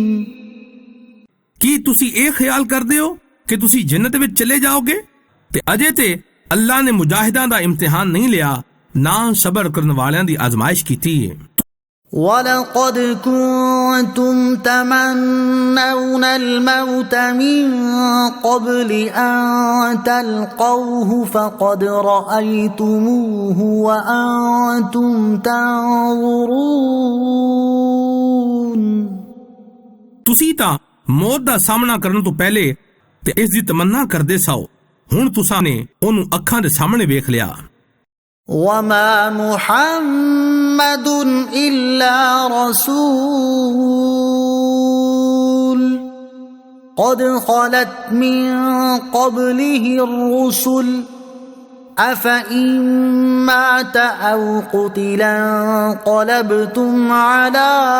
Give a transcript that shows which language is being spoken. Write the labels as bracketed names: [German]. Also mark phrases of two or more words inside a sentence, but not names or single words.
[Punjabi] ਕੀ ਤੁਸੀਂ ਇਹ ਖਿਆਲ ਕਰਦੇ ਹੋ ਕਿ ਤੁਸੀਂ ਜੰਨਤ ਵਿੱਚ ਚਲੇ ਜਾਓਗੇ ਤੇ ਅਜੇ ਤੇ ਅੱਲਾਹ ਨੇ ਮੁਜਾਹਿਦਾਂ ਦਾ ਇਮਤਿਹਾਨ ਨਹੀਂ ਲਿਆ, ਨਾ ਸਬਰ ਕਰਨ ਵਾਲਿਆਂ ਦੀ ਆਜ਼ਮਾਇਸ਼ ਕੀਤੀ ਹੈ। [Arabic] وَلَقَدْ كُنْتُمْ تَمَنَّوْنَ الْمَوْتَ مِنْ قَبْلِ أَنْ تَلْقَوْهُ فَقَدْ رَأَيْتُمُوهُ وَأَنْتُمْ تَنْظُرُونَ۔ [Punjabi] ਤੁਸੀਂ ਤਾਂ ਮੌਤ ਦਾ ਸਾਹਮਣਾ ਕਰਨ ਤੋਂ ਪਹਿਲੇ ਤੇ ਇਸ ਦੀ ਤਮੰਨਾ ਕਰਦੇ ਸੋ, ਹੁਣ ਤੁਸੀਂ ਨੇ ਉਹਨੂੰ ਅੱਖਾਂ ਦੇ ਸਾਹਮਣੇ ਵੇਖ ਲਿਆ। [Arabic] وَمَا مُحَمَّدٌ إِلَّا رَسُولٌ قَدْ خَلَتْ مِن قَبْلِهِ الرُّسُلُ أَفَإِن مَّاتَ أَوْ قُتِلَ انقَلَبْتُمْ عَلَى